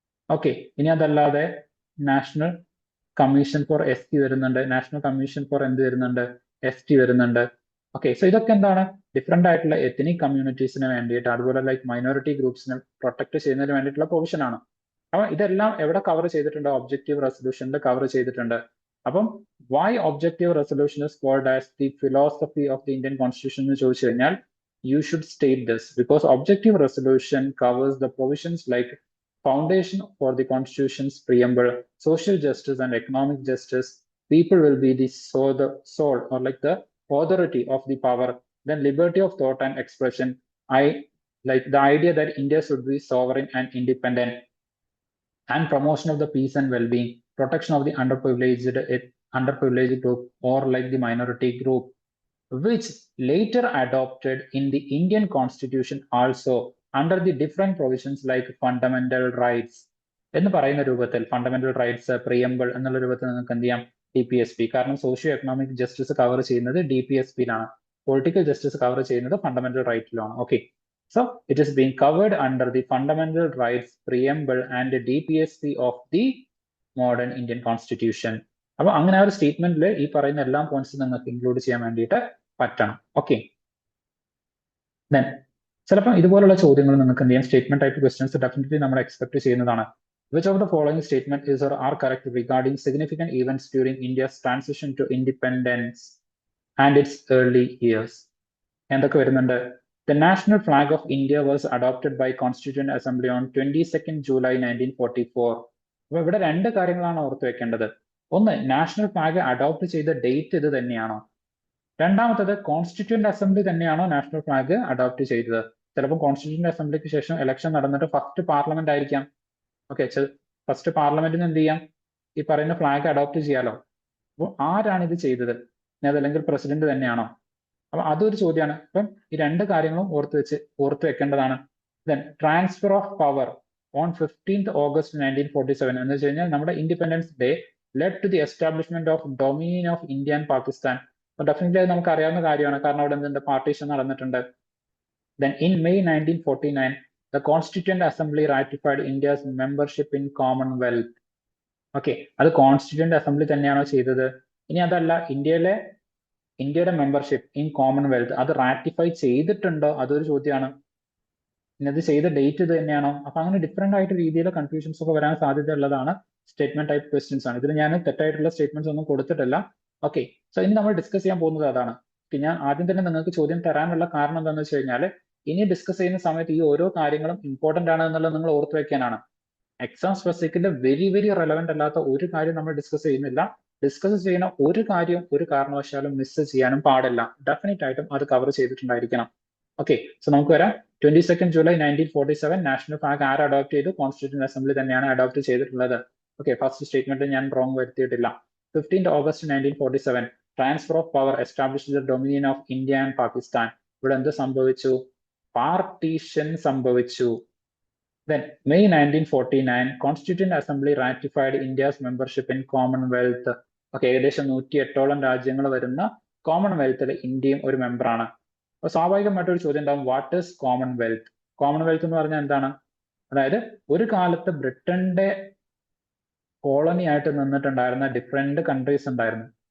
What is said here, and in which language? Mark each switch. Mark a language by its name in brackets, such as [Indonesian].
[Malayalam] Okay, ഇനി അതല്ലാതെ national commission for S T വരുന്നുണ്ട്, നാഷണൽ കമ്മീഷൻ ഫോർ എന്ത് വരുന്നുണ്ട്, എസ് ടി വരുന്നുണ്ട്. ഓക്കെ, സോ ഇതൊക്കെ എന്താണ് ഡിഫറെന്റ് ആയിട്ടുള്ള എത്നിക് കമ്മ്യൂണിറ്റീസിന് വേണ്ടിയിട്ട്, അതുപോലെ ലൈക്ക് മൈനോറിറ്റി ഗ്രൂപ്പ്സിനെ പ്രൊട്ടക്ട് ചെയ്യുന്നതിന് വേണ്ടിയിട്ടുള്ള പ്രൊവിഷൻ ആണ്. അപ്പൊ ഇതെല്ലാം എവിടെ കവർ ചെയ്തിട്ടുണ്ട്, ഒബ്ജക്റ്റീവ് റെസൊല്യൂഷനിൽ കവർ ചെയ്തിട്ടുണ്ട്. [English] അപ്പം why objective resolution is called as the philosophy of the Indian constitution [Malayalam] എന്ന് ചോദിച്ചു കഴിഞ്ഞാൽ [English] you should state this because objective resolution covers the provisions like foundation for the constitution's preamble, social justice and economic justice, people will be the soul or like the authority of the power, then liberty of thought and expression, like the idea that India should be sovereign and independent, and promotion of the peace and well-being, protection of the underprivileged group or like the minority group, which later adopted in the Indian constitution also under the different provisions like fundamental rights. [Malayalam] എന്ന് പറയുന്ന രൂപത്തിൽ fundamental rights പ്രിയമ്പിൾ എന്നുള്ള രൂപത്തിൽ നിങ്ങൾക്ക് എന്ത് ചെയ്യാം, DPSP. കാരണം socio economic justice cover ചെയ്യുന്നത് DPSP-ലാണ്, പൊളിറ്റിക്കൽ ജസ്റ്റിസ് കവർ ചെയ്യുന്നത് fundamental റൈറ്റിലാണ്. [English] Okay, so it is being covered under the fundamental rights preamble and DPSP of the modern Indian constitution. [Malayalam] അപ്പൊ അങ്ങനെ ആ ഒരു സ്റ്റേറ്റ്മെന്റിൽ ഈ പറയുന്ന എല്ലാ പോയിന്റ്സും നിങ്ങൾക്ക് ഇൻക്ലൂഡ് ചെയ്യാൻ വേണ്ടിയിട്ട് പറ്റണം. ഓക്കെ, ദെൻ ചിലപ്പോൾ ഇതുപോലുള്ള ചോദ്യങ്ങൾ നിങ്ങൾക്ക് എന്ത് ചെയ്യാം, സ്റ്റേറ്റ്മെന്റ് ടൈപ്പ് ക്വസ്റ്റ്യൻസ് ഡെഫിനറ്റ്ലി നമ്മൾ എക്സ്പെക്ട് ചെയ്യുന്നതാണ്. [English] Which of the following statement is or are correct regarding significant events during India's transition to independence and its early years? [Malayalam] എന്തൊക്കെ വരുന്നുണ്ട്? [English] The national flag of India was adopted by Constituent Assembly on 22nd July 1944. [Malayalam] അപ്പൊ ഇവിടെ രണ്ട് കാര്യങ്ങളാണ് ഓർത്ത് വെക്കേണ്ടത്. ഒന്ന്, national flag adopt ചെയ്ത ഡേറ്റ് ഇത് തന്നെയാണോ? രണ്ടാമത്തത്, കോൺസ്റ്റിറ്റ്യൂന്റ് അസംബ്ലി തന്നെയാണോ നാഷണൽ ഫ്ലാഗ് അഡോപ്റ്റ് ചെയ്തത്? ചിലപ്പോൾ കോൺസ്റ്റിറ്റ്യൂന്റ് അസംബ്ലിക്ക് ശേഷം ഇലക്ഷൻ നടന്നിട്ട് ഫസ്റ്റ് പാർലമെന്റ് ആയിരിക്കാം. ഓക്കെ, ഫസ്റ്റ് പാർലമെന്റിന് എന്ത് ചെയ്യാം, ഈ പറയുന്ന ഫ്ലാഗ് അഡോപ്റ്റ് ചെയ്യാലോ. അപ്പോൾ ആരാണ് ഇത് ചെയ്തത്? അതല്ലെങ്കിൽ പ്രസിഡന്റ് തന്നെയാണോ? അപ്പൊ അതൊരു ചോദ്യമാണ്. അപ്പം ഈ രണ്ട് കാര്യങ്ങളും ഓർത്ത് വെക്കേണ്ടതാണ്. [English] then transfer of power on 15th August 1947 [Malayalam] എന്ന് വെച്ച് കഴിഞ്ഞാൽ നമ്മുടെ [English] Independence day led to the establishment of dominion of India and Pakistan. [Malayalam] Definitely അത് നമുക്ക് അറിയാവുന്ന കാര്യമാണ്, കാരണം അവിടെ എന്തുണ്ട്, പാർട്ടീഷൻ നടന്നിട്ടുണ്ട്. [English] Then in May 1949, the Constituent Assembly ratified India's membership in Commonwealth. [Malayalam] Okay, അത് കോൺസ്റ്റിറ്റ്യൂന്റ് അസംബ്ലി തന്നെയാണോ ചെയ്തത്? ഇനി അതല്ല, ഇന്ത്യയുടെ മെമ്പർഷിപ്പ് ഇൻ കോമൺവെൽത്ത് അത് റാറ്റിഫൈ ചെയ്തിട്ടുണ്ടോ? അതൊരു ചോദ്യമാണ്. ഇനി അത് ചെയ്ത ഡേറ്റ് ഇത് തന്നെയാണോ? അപ്പൊ അങ്ങനെ ഡിഫറെന്റ് ആയിട്ട് രീതിയിലെ കൺഫ്യൂഷൻസ് ഒക്കെ വരാൻ സാധ്യത ഉള്ളതാണ് സ്റ്റേറ്റ്മെന്റ് ടൈപ്പ് ക്വസ്റ്റ്യൻസ് ആണ്. ഇതിൽ ഞാൻ തെറ്റായിട്ടുള്ള സ്റ്റേറ്റ്മെന്റ്സ് ഒന്നും കൊടുത്തിട്ടില്ല. ഓക്കെ, സോ ഇനി നമ്മൾ ഡിസ്കസ് ചെയ്യാൻ പോകുന്നത് അതാണ്. ഞാൻ ആദ്യം തന്നെ നിങ്ങൾക്ക് ചോദ്യം തരാനുള്ള കാരണം എന്താണെന്ന് വെച്ച് കഴിഞ്ഞാൽ, ഇനി ഡിസ്കസ് ചെയ്യുന്ന സമയത്ത് ഈ ഓരോ കാര്യങ്ങളും ഇമ്പോർട്ടന്റ് ആണ് എന്നുള്ളത് നിങ്ങൾ ഓർത്ത് വെക്കാനാണ്. എക്സാം സ്പെസിഫിക്കിന്റെ വെരി വെരി റെലവെന്റ് അല്ലാത്ത ഒരു കാര്യം നമ്മൾ ഡിസ്കസ് ചെയ്യുന്നില്ല. ഡിസ്കസ് ചെയ്യുന്ന ഒരു കാര്യം ഒരു കാരണവശാലും മിസ് ചെയ്യാനും പാടില്ല. ഡെഫിനറ്റ് ആയിട്ടും അത് കവർ ചെയ്തിട്ടുണ്ടായിരിക്കണം. ഓക്കെ, സോ നമുക്ക് വരാം. 22nd July 1947 നാഷണൽ ഫ്ലാഗ് ആര് അഡോപ്റ്റ് ചെയ്തു? കോൺസ്റ്റിറ്റ്യൂന്റ് അസംബ്ലി തന്നെയാണ് അഡോപ്റ്റ് ചെയ്തിട്ടുള്ളത്. ഓക്കെ, ഫസ്റ്റ് സ്റ്റേറ്റ്മെന്റ് ഞാൻ റോങ് വരുത്തിയിട്ടില്ല. [English] 15th August 1947 transfer of power establish the dominion of India and Pakistan. [Malayalam] ഇവിടെ എന്ത് സംഭവിച്ചു? പാർട്ടീഷൻ സംഭവിച്ചു. [English] Then May 1949 Constituent Assembly ratified India's membership in Commonwealth. [Malayalam] Okay, ഏകദേശം 108ഓളം രാജ്യങ്ങൾ വരുന്ന കോമൺവെൽത്തിൽ ഇന്ത്യയും ഒരു മെമ്പറാണ്. അപ്പൊ സ്വാഭാവികമായിട്ടൊരു ചോദ്യം ഉണ്ടാവും, [English] What is Commonwealth? [Malayalam] കോമൺവെൽത്ത് എന്ന് പറഞ്ഞാൽ എന്താണ്? അതായത് ഒരു കാലത്ത് ബ്രിട്ടന്റെ കോളനി ആയിട്ട് നിന്നിട്ടുണ്ടായിരുന്ന ഡിഫറെന്റ് കൺട്രീസ് ഉണ്ടായിരുന്നു.